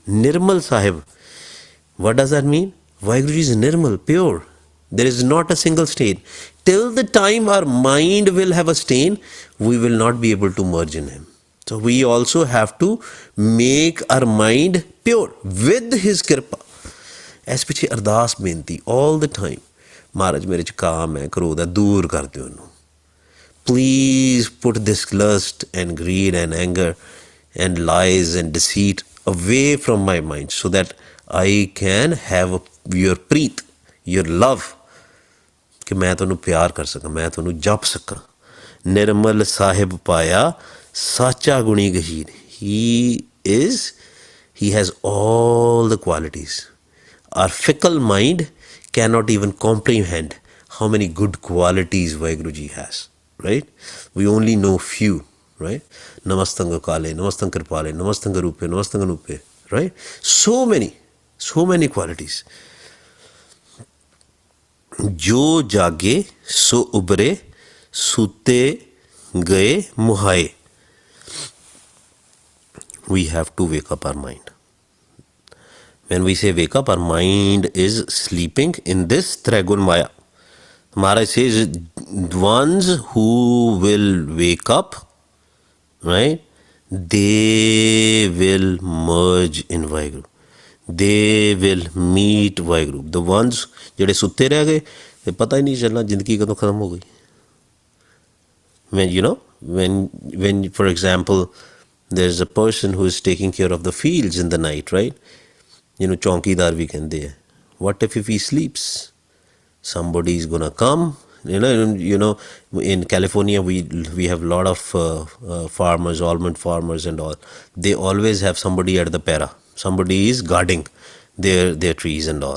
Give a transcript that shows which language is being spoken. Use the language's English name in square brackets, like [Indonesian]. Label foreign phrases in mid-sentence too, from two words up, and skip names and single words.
[English] Nirmal Sahib. What does that mean? Vaheguruji is nirmal, pure. There is not a single stain. Till the time our mind will have a stain, we will not be able to merge in Him. So we also have to make our mind pure with His Kripa. [Punjabi] ਇਸ ਪਿੱਛੇ ਅਰਦਾਸ ਬੇਨਤੀ [English] all the time, [Punjabi] ਮਹਾਰਾਜ ਮੇਰੇ 'ਚ ਕਾਮ ਹੈ, ਕ੍ਰੋਧ ਹੈ, ਦੂਰ ਕਰ ਦਿਓ ਉਹਨੂੰ. [English] Please put this lust and greed and anger and lies and deceit away from my mind so that I can have your preet, your love, [Punjabi] ਕਿ ਮੈਂ ਤੁਹਾਨੂੰ ਪਿਆਰ ਕਰ ਸਕਾਂ, ਮੈਂ ਤੁਹਾਨੂੰ ਜਪ ਸਕਾਂ. ਨਿਰਮਲ ਸਾਹਿਬ ਪਾਇਆ ਸਾਚਾ ਗੁਣੀ ਗਹੀਰ. [English] He has all the qualities. Our fickle mind cannot even comprehend how many good qualities Vaheguru Ji has, right? We only know few, right? [Punjabi] ਨਮਸਤੰ ਅਕਾਲੇ, ਨਮਸਤੰ ਕ੍ਰਿਪਾਲੇ, ਨਮਸਤੰ ਅਰੂਪੇ, ਨਮਸਤੰ ਅਨੂਪੇ, [English] right? So many qualities. [Punjabi] ਜੋ ਜਾਗੇ ਸੋ ਉਬਰੇ, ਸੂਤੇ ਗਏ ਮੁਹਾਇ. [English] We have to wake up our mind. When we say wake up, our mind is sleeping in this Trigun Maya. Maharaj says, ones who will wake up, right, they will merge in Vaheguru. They will meet Vaheguru. The ones [Punjabi] ਜਿਹੜੇ ਸੁੱਤੇ ਰਹਿ ਗਏ, ਤੇ ਪਤਾ ਹੀ ਨਹੀਂ ਚੱਲਣਾ ਜ਼ਿੰਦਗੀ ਕਦੋਂ ਖਤਮ ਹੋ ਗਈ. [English] When for example, there's a person who is taking care of the fields in the night, right? [Punjabi] ਚੌਂਕੀਦਾਰ ਵੀ ਕਹਿੰਦੇ ਆ. [English] What if he sleeps? Somebody is gonna come. In California we have a lot of farmers, almond farmers and all. They always have somebody at the para. Somebody is guarding their trees and all.